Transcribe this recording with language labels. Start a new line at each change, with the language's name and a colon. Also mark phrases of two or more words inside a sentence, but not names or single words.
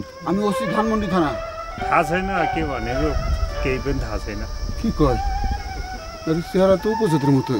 Bangla: আমি ওসি ধানমন্ডি থানা।
Nepali: थाहा छैन के भनेको केही पनि थाहा छैन।
Bangla: কি কয়? আরে চেহারা তো উপজাতির মতোই।